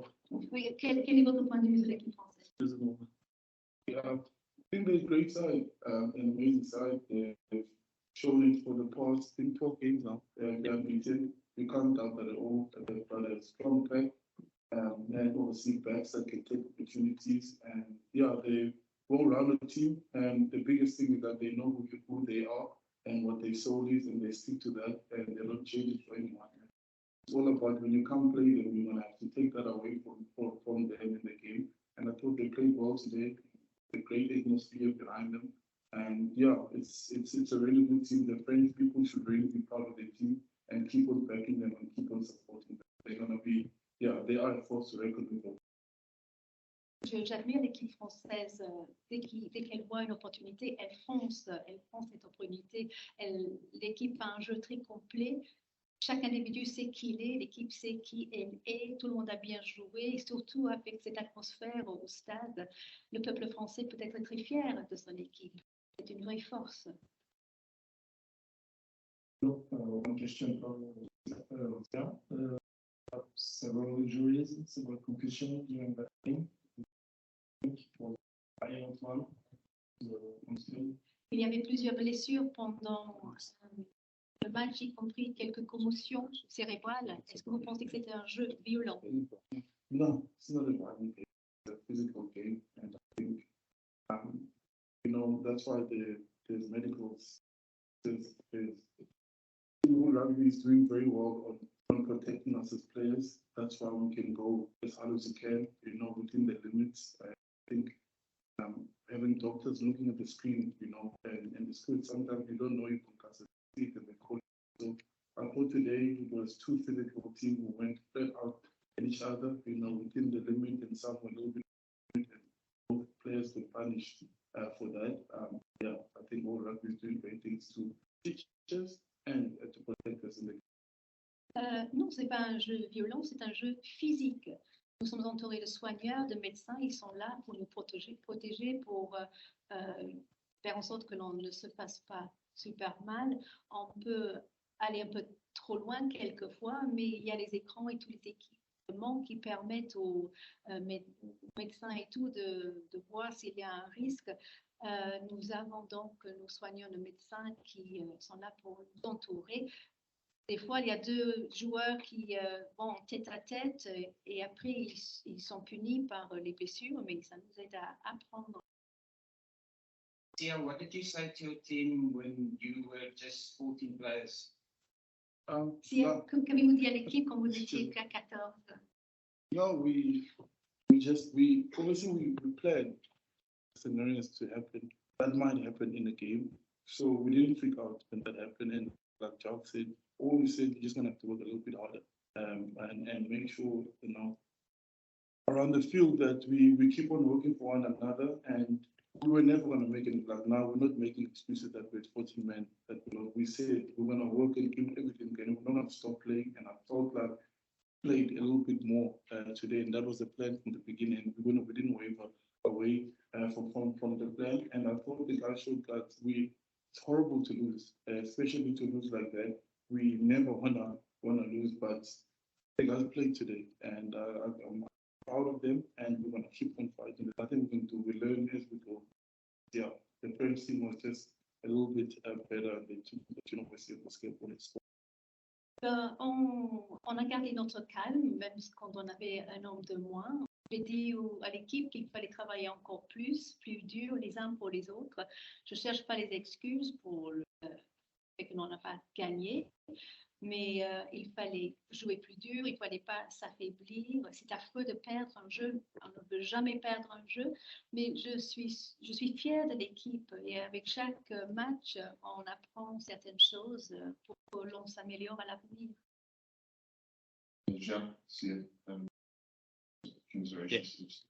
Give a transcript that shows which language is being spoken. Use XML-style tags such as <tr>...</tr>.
<fr>Oui, quel est votre point de vue sur l'équipe française?</fr> <en>Yeah, I think they're a great side, an amazing side. They've shown it for the past 12 games now. You can't doubt that at all. They've got a strong pack. And obviously backs that can take opportunities, and yeah, they well-rounded team. And the biggest thing is that they know who they are and what their soul is, and they stick to that, and they don't change it for anyone. It's all about when you come play them, you're gonna have to take that away from them in the game. And I thought they played well today. The great atmosphere behind them, and yeah, it's a really good team. The French people should really be proud of their team and keep on backing them and keep on supporting them. They're gonna be. Yeah, they are a force to reckon with.</en> <fr>J'admire l'équipe française. Dès qu'elle voit une opportunité, elle fonce cette opportunité. L'équipe a un jeu très complet. Chaque individu sait qui il est, l'équipe sait qui elle est. Tout le monde a bien joué, et surtout avec cette atmosphère au stade, le peuple français peut être très fier de son équipe. C'est une vraie force.</fr> <en>One question from several injuries, several concussions during that game.</en> <fr>Il y avait plusieurs blessures pendant le match, y compris quelques commotions cérébrales. Est-ce que vous pensez que c'était un jeu violent?</fr> <en>No, it's not a violent game. It's a physical game, and I think, that's why there's medicals. Rugby is doing very well on protecting us as players. That's why we can go as hard as we can, within the limits. I think having doctors looking at the screen, and the screen, sometimes you don't know you can cast it and the coach. So I thought today it was two physical teams who went flat out at each other, within the limit, and some were a little bit, and both players were punished for that. Yeah, I think all rugby is doing great things to teach us and to protect us in the</en> <fr>non, ce n'est pas un jeu violent, c'est un jeu physique. Nous sommes entourés de soigneurs, de médecins, ils sont là pour nous protéger pour faire en sorte que l'on ne se fasse pas super mal. On peut aller un peu trop loin quelquefois, mais il y a les écrans et tous les équipements qui permettent aux médecins et tout de voir s'il y a un risque. Nous avons donc nos soignants, nos médecins qui sont là pour nous entourer. Des fois, il y a deux joueurs qui vont tête à tête et après, ils sont punis par les blessures, mais ça nous aide à apprendre.</fr> <en>Tia, what did you say to your team when you were just 14 players?</en> <fr>Sia, qu'avez-vous dit à l'équipe quand vous étiez qu'à 14?</fr> <en>No, we obviously we planned scenarios to happen that might happen in the game. So we didn't freak out when that happened. And like Jack said, all we said, you're just gonna have to work a little bit harder, and make sure, around the field that we keep on working for one another. And we were never gonna make it, like now we're not making excuses that we're 14 men, that we said we're gonna work and give everything and we're not gonna stop playing. And I felt like played a little bit more today, and that was the plan from the beginning. We didn't waver away from the plan, and I thought the guys showed that it's horrible to lose, especially to lose like that. We never wanna lose, but the guys played today, and I'm proud of them, and we're gonna keep on fighting. I think we learn as we go. Yeah, the French team was just a little bit better, and they took the University of Basketball and sport.</en> <fr>On a gardé notre calme, même quand on avait un homme de moins. J'ai dit à l'équipe qu'il fallait travailler encore plus dur les uns pour les autres. Je ne cherche pas les excuses pour le fait que l'on n'a pas gagné, mais il fallait jouer plus dur, il ne fallait pas s'affaiblir. C'est affreux de perdre un jeu, on ne veut jamais perdre un jeu, mais je suis fière de l'équipe et avec chaque match, on apprend certaines choses pour que l'on s'améliore à l'avenir.</fr> <en>Jean, see commiserations.</en>